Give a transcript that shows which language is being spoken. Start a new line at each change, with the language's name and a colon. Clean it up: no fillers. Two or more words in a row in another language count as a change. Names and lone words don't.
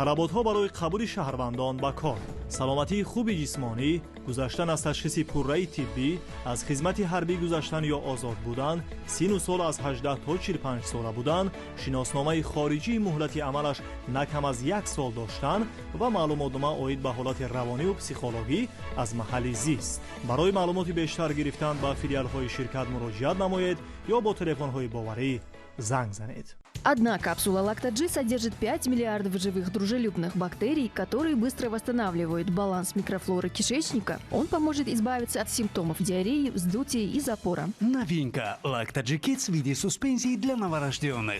Tajik: талаботҳо барои қабули шаҳрвандон ба кор, саломатии хуби ҷисмонӣ, гузаштан аз ташхиси пурраи тиббӣ, аз хизмати ҳарбӣ гузаштан ё озод будан, сину сол аз 18 то 45 сола будан, шиносномаи хориҷии муҳлати амалаш на кам аз 1 сол доштан ва маълумотнома оид ба ҳолати равониву психологӣ аз маҳалли зист. Барои маълумоти бештар гирифтан ба филиалҳои ширкат муроҷиат намоед ё бо телефонҳои боварӣ занг занед.
Russian: Одна капсула Лактаджи содержит 5 миллиардов живых дружелюбных бактерий, которые быстро восстанавливают баланс микрофлоры кишечника. Он поможет избавиться от симптомов диареи, вздутия и запора. Новинка Лактаджи Kids в виде суспензии для новорожденных.